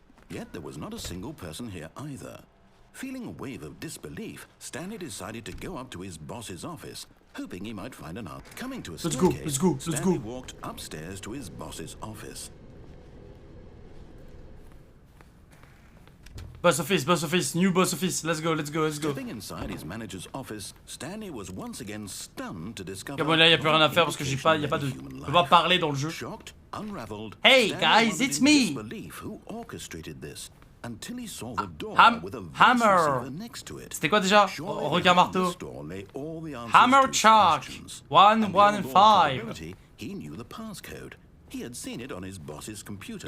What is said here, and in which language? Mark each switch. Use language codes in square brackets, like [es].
[en] Yet there was not a single person here either. Feeling a wave of disbelief, Stanley decided to go up to his boss's office, hoping he might find an answer. Coming to a staircase, Stanley walked upstairs to his boss's office. Boss office, new boss office. Let's go. Stepping inside his manager's office, Stanley was once again stunned to discover. [fr] Bon, là, y a plus rien à faire parce que y a pas de. Je peux pas parler dans le jeu. [en] Shocked, unraveled, Hey guys, it's me. Who orchestrated this? Until he saw the door with a hammer next to it. [fr] C'était quoi déjà? Requin marteau. Hammer Shark 115. [en] He knew the passcode. He had seen it on his boss's computer.